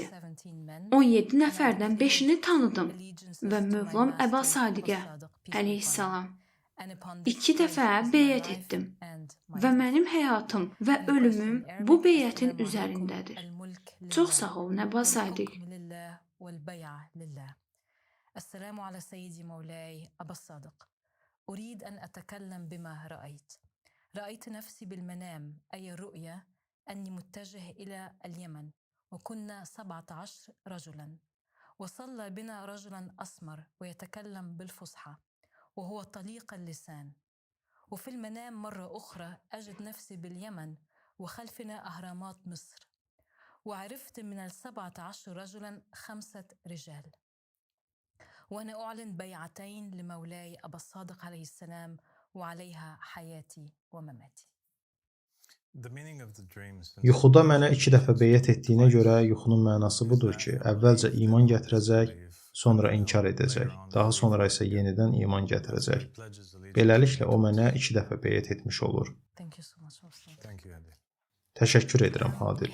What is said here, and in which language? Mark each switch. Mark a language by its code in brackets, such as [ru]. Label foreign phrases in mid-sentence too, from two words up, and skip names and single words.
[az] 17 nəfərdən 5-ini tanıdım və Mövlam Əba Sadiqə əleyhissalam 2 dəfə beyət etdim və mənim həyatım və ölümüm bu beyətin üzərindədir. Çox sağ ol, Nəba Sadiq. [ar] السلام على سيدي مولاي أبا الصادق. أريد أن أتكلم بما رأيت نفسي بالمنام، أي الرؤية أني متجه إلى اليمن، وكنا 17 رجلا، وصلى بنا رجلا أسمر ويتكلم بالفصحى وهو طليق اللسان. وفي المنام مرة أخرى أجد نفسي باليمن وخلفنا أهرامات مصر، وعرفت من 17 رجلا 5 رجال، وأنا أعلن بيعتين لمولاي أبا الصادق عليه السلام وعليها حياتي ومماتي. [az] Yuxuda mənə 2 dəfə beyət etdiyinə görə yuxunun mənası budur ki, əvvəlcə iman gətirəcək, sonra inkar edəcək, daha sonra isə yenidən iman gətirəcək. Beləliklə o mənə 2 dəfə beyət etmiş olur. Təşəkkür edirəm, Hadil.